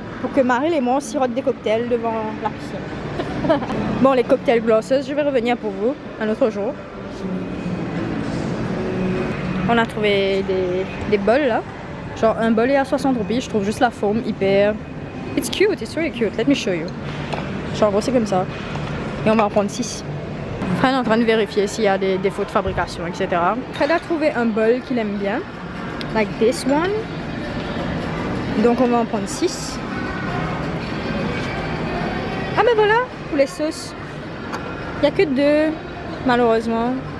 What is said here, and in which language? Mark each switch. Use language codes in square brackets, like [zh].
[fr] Pour que Marie et moi on sirote des cocktails devant la piscine. Bon, les cocktails glasseuses, je vais revenir pour vous un autre jour. On a trouvé des bols là. Genre un bol est à 60 roupies, je trouve juste la forme hyper... [en] It's cute, it's really cute, let me show you. [fr] Genre en gros c'est comme ça. Et on va en prendre 6. Fred est en train de vérifier s'il y a des défauts de fabrication, etc. Fred a trouvé un bol qu'il aime bien. [en] Like this one. [fr] Donc on va en prendre 6. Ah ben voilà, pour les sauces. Il n'y a que 2, malheureusement.